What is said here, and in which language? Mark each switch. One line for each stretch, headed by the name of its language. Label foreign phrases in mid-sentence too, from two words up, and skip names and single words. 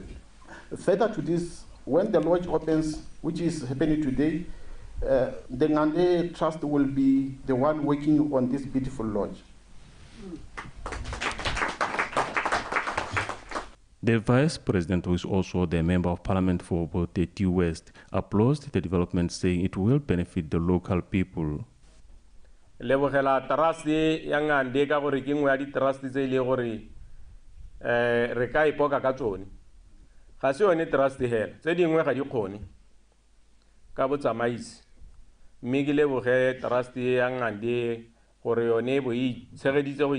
English: Further to this, when the lodge opens, which is happening today, the Nkande Trust will be the one working on this beautiful lodge. The Vice President, who is also the Member of Parliament for Boteti West, applauds the development, saying it will benefit the local people.
Tswana: Lebogela trust ya Nkande ka gore ke ngwe ya di trust tse ile gore re ka ipoka ka tsone ga se yone trust hela tse dingwe ga di kgone ka botsamaisi mme ke leboge trust ya Nkande gore yone bo itshegeditse go